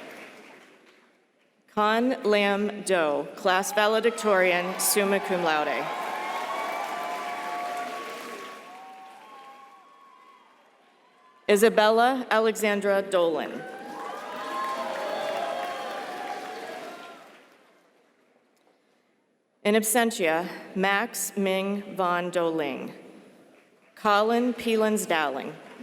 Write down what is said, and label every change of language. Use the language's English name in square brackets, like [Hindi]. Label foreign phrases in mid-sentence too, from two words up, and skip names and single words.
[English] Con Lam Do, class valedictorian, summa cum laude. Isabella Alexandra Dolan. In absentia, Max Ming Von Doling. Colin Pelins Dowling.